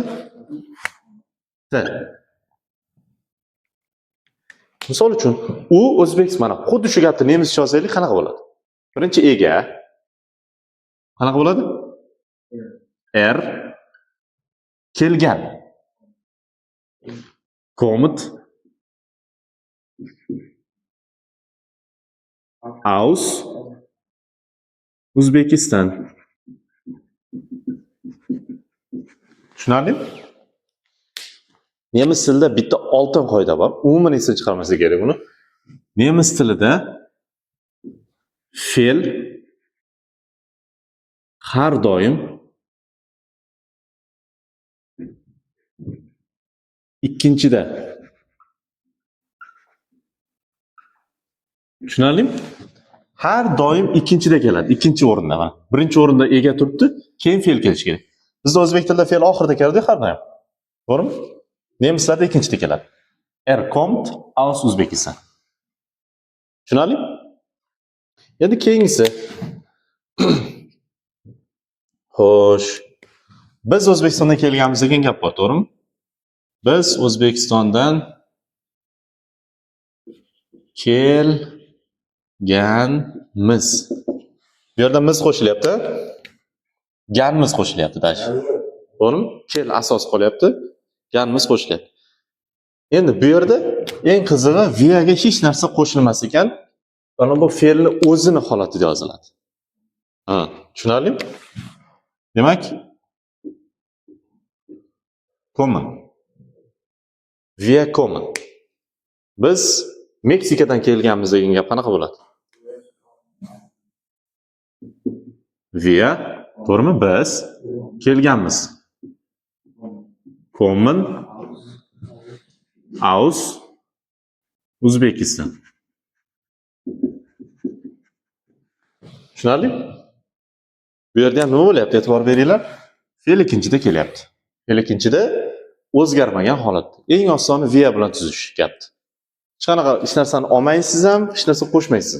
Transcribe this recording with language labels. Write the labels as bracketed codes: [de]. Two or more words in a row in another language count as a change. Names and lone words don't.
[uz] T. Misol uchun, u O'zbekiston, mana xuddi shu gapni nemischa yozaylik, qanaqa bo'ladi? Birinchi ega qanaqa bo'ladi? Kelgan. [de] Kommt aus Uzbekistan. [uz] Tushunarlimi? Nemis tilida bitta oltin qoida bor. Umuman esdan chiqarmaslik kerak buni. Nemis tilida fe'l har doim ikkinchida. Tushunarlimi? Har doim ikkinchida keladi, ikkinchi o'rinda. Mana birinchi o'rinda ega turibdi, keyin fe'l kelishi kerak. Bizda o'zbek tilida fe'l oxirida keladi har doim. To'g'rimi? Nemislarda ikkinchida keladi. [de] Kommt aus Uzbekistan. Tushunarlimi? [uz] Endi keyingisi. Xo'sh. Biz O'zbekistondan kelganmiz degan gap bor, to'g'rimi? Biz O'zbekistondan kelganmiz. Bu yerda miz qo'shilyapti. Ganmiz qo'shilyapti dash. To'g'rimi? Kel asos qolyapti. Ganmiz qo'shilyapti. Endi bu yerda eng qizig'i viaga hech narsa qo'shilmas ekan, mana bu fe'lni o'zini holatida yoziladi. Tushunarlimi? Demak, kommen. [de] Wir kommen. [uz] Biz Meksikadan kelganmiz degan gap qanaqa bo'ladi? Wir, to'g'rimi? Biz kelganmiz. [de] Kommen aus Uzbekistan. [uz] Tushunarli? Bu yerda ham nima bo'lyapti? E'tibor beringlar. Fe'l ikkinchida kelyapti. Fe'l ikkinchida o'zgarmagan holatda. Eng osoni via bilan tuzish gapdi. Hech qanaqa hech narsani olmaysiz ham, hech narsa qo'shmaysiz.